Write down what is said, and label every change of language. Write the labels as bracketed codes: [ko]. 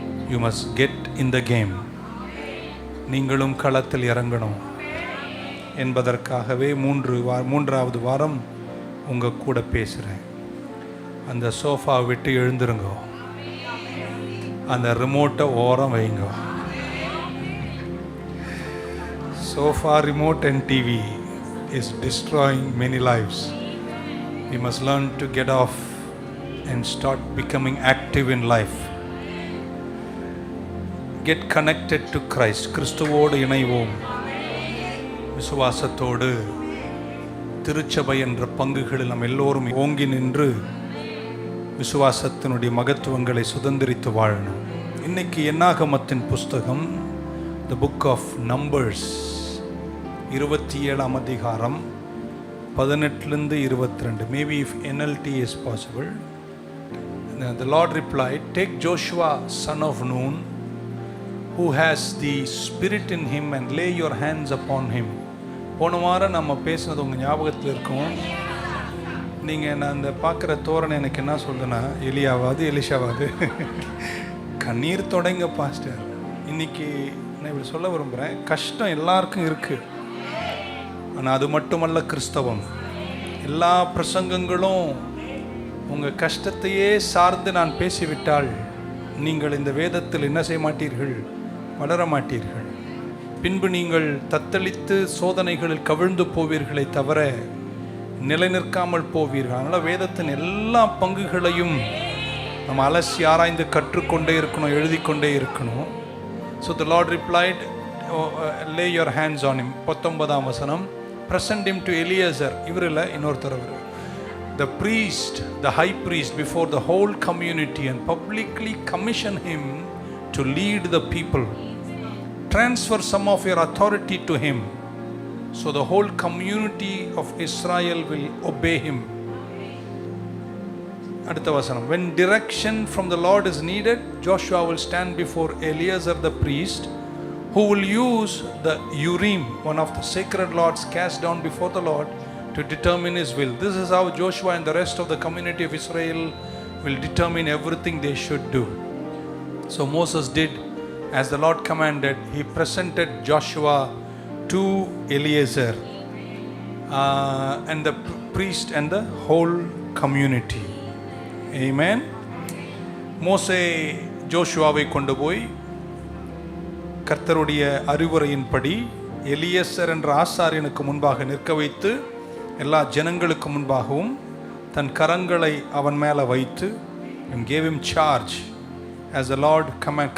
[en] You must get in the game. [ta] நீங்களும் களத்தில் இறங்கணும் என்பதற்காகவே மூன்றாவது வாரம் உங்கள் கூட பேசுகிறேன். அந்த சோஃபா விட்டு எழுந்துருங்க, அந்த ரிமோட்டை ஓரம் வைங்க. [en] Sofa, remote and TV is destroying many lives. We must learn to get off and start becoming active in life. Get connected to Christ. [ta] கிறிஸ்துவோடு இணைவோம். விசுவாசத்தோடு திருச்சபை என்ற பங்குகளில் நாம் எல்லோரும் ஓங்கி நின்று விசுவாசத்தினுடைய மகத்துவங்களை சுதந்திரித்து வாழணும். இன்னைக்கு என்னாகமத்தின் புஸ்தகம், The Book of Numbers, 27 அதிகாரம் 18 22. [en] Maybe if NLT is possible. The Lord replied, "Take Joshua son of Nun, who has the spirit in him, and lay your hands upon him." [ta] போன வாரம் நம்ம பேசினது உங்கள் ஞாபகத்தில் இருக்கும். நீங்கள் நான் அந்த பார்க்குற தோரணை எனக்கு என்ன சொல்லுன்னா, எலியாவாது எலிஷாவாது கண்ணீர் தொடங்க பாஸ்டர். இன்னைக்கு நான் இப்படி சொல்ல விரும்புகிறேன், கஷ்டம் எல்லாருக்கும் இருக்குது. ஆனால் அது மட்டுமல்ல கிறிஸ்தவம். எல்லா பிரசங்கங்களும் உங்கள் கஷ்டத்தையே சார்ந்து நான் பேசிவிட்டால் நீங்கள் இந்த வேதத்தில் என்ன செய்ய மாட்டீர்கள்? வளர மாட்டீர்கள். பின்பு நீங்கள் தத்தளித்து சோதனைகளில் கவிழ்ந்து போவீர்களை தவிர நிலை நிற்காமல் போவீர்கள். அதனால் வேதத்தின் எல்லா பங்குகளையும் நம்ம அலசி ஆராய்ந்து கற்றுக்கொண்டே இருக்கணும், எழுதி கொண்டே இருக்கணும். [en] So the Lord replied, lay your hands on him. [ta] 19ஆம் வசனம், [en] present him to Eliezer. [ta] இவரில் இன்னொருத்தர், [en] the priest, the high priest, before the whole community, and publicly commission him to lead the people. Transfer some of your authority to him, so the whole community of Israel will obey him. [ta] அடுத்த வசனம், [en] when direction from the Lord is needed, Joshua will stand before Eleazar the priest, who will use the Urim, one of the sacred lots cast down before the Lord, to determine his will. This is how Joshua and the rest of the community of Israel will determine everything they should do. So Moses did as the Lord commanded. He presented Joshua to Eleazar and the priest and the whole community. Amen. [ta] மோசே ஜோஷுவாவை கொண்டு போய் கர்த்தருடைய அறிவுரையின்படி எலியேசர் என்ற ஆசாரியனுக்கு முன்பாக நிற்க வைத்து எல்லா ஜனங்களுக்கு முன்பாகவும் தன் கரங்களை அவன் மேலே வைத்து [en] and gave him charge as the Lord command.